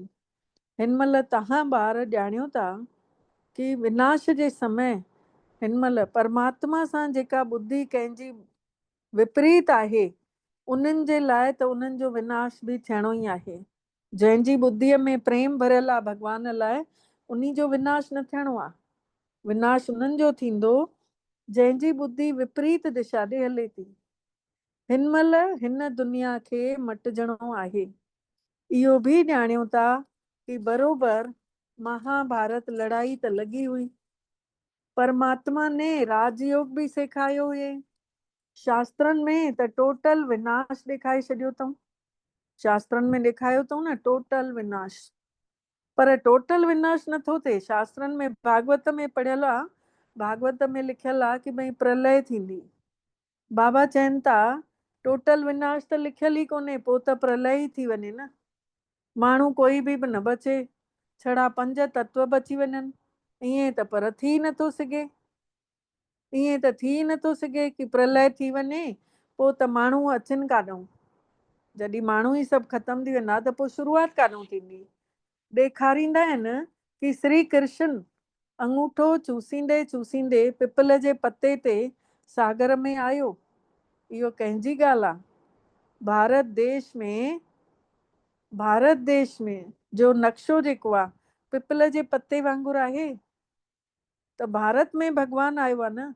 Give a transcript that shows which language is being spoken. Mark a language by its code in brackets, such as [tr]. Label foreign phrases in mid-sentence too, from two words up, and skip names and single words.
[sd] हिन महिल तव्हां ॿार ॼाणियो था कि विनाश जे समय हिन महिल परमात्मा सां जेका ॿुधी कंहिंजी विपरीत आहे उन्हनि जे लाइ त उन्हनि जो विनाश बि थियणो ई आहे। जंहिंजी ॿुद्धीअ में प्रेम भरियल आहे भॻवान लाइ, उन्ही जो विनाश न थियणो आहे। विनाश उन्हनि जो थींदो जंहिंजी ॿुधी विपरीत दिशा ॾे हले थी। हिन महिल हिन दुनिया खे मटिजणो आहे। इहो बि ॼाणियो था कि बरोबर महाभारत लड़ाई त लॻी हुई, परमात्मा ने राजयोग बि सेखारियो हुए। शास्त्रनि में त टोटल विनाश ॾेखारे छॾियो अथऊं। शास्त्रनि में ॾेखारियो अथऊं न टोटल विनाश, पर टोटल विनाश नथो थिए। शास्त्रनि में भागवत में पढ़ियल आहे, भागवत में लिखियल आहे कि भई प्रलय थींदी। बाबा चवनि था टोटल विनाश त लिखियल ई कोन्हे, पोइ त प्रलय ई थी वञे न। माण्हू कोई बि न बचे, छड़ा 5 तत्व बची वञनि, ईअं त पर थी नथो सघे। ईअं त थी नथो सघे कि प्रलय थी वञे पोइ त माण्हू अचनि काॾूं। जॾहिं माण्हू ई सभु ख़तम थी वेंदा त पोइ शुरूआत काॾूं थींदी। ॾेखारींदा आहिनि कि श्री कृष्ण अंगूठो चूसींदे चूसींदे पिपल जे पते ते सागर में आयो। इहो कंहिंजी ॻाल्हि आहे? भारत देश में जो नक्शो जेको आहे पिपल जे पते वांगुरु आहे, त भारत में भॻवानु आयो आहे न।